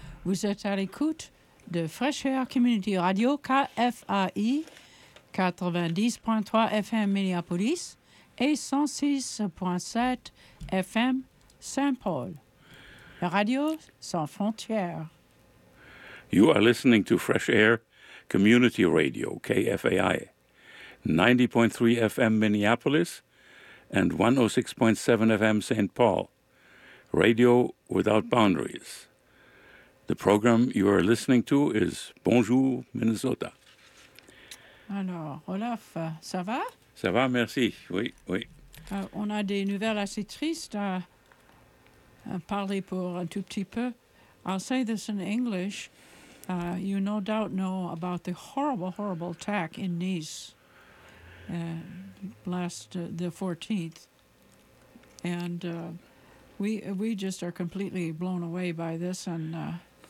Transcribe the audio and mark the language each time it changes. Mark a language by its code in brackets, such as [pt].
[fr] Vous êtes à l'écoute de Fresh Air Community Radio, KFAI, 90.3 FM Minneapolis et 106.7 FM Saint-Paul. La radio sans frontières. [en] You are listening to Fresh Air Community Radio, KFAI, 90.3 FM Minneapolis and 106.7 FM Saint-Paul. Radio without boundaries. The program you are listening to is Bonjour Minnesota. [fr] Alors, Olaf, ça va? Ça va, merci. Oui, oui. On a des nouvelles assez tristes à parler pour un tout petit peu. [en] I'll say this in English. You no doubt know about the horrible, horrible attack in Nice last the 14th. And we just are completely blown away by this and...